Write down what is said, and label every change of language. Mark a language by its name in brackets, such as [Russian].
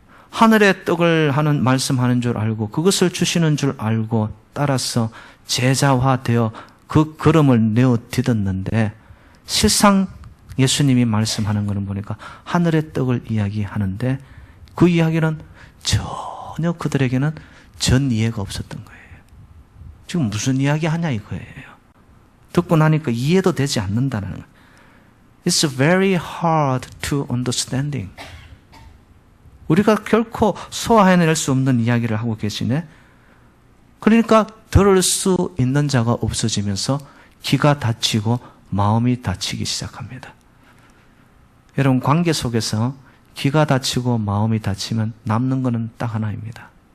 [Korean] 하늘의 떡을 하는 말씀하는 줄 알고 그것을 주시는 줄 알고 따라서 제자화되어 그 걸음을 내어 디뎠는데 실상 예수님이 말씀하는 것을 보니까 하늘의 떡을 이야기하는데 그 이야기는 전혀 그들에게는 전 이해가 없었던 거예요. 지금 무슨 이야기 하냐 이거예요. 듣고 나니까 이해도 되지 않는다는 거예요. [English] It's very hard to understanding. [Korean] 우리가 결코 소화해낼 수 없는 이야기를 하고 계시네. 그러니까 들을 수 있는 자가 없어지면서 귀가 닫히고 마음이 닫히기 시작합니다. 여러분, 관계 속에서 귀가 닫히고 마음이 닫히면 남는 것은 딱 하나입니다.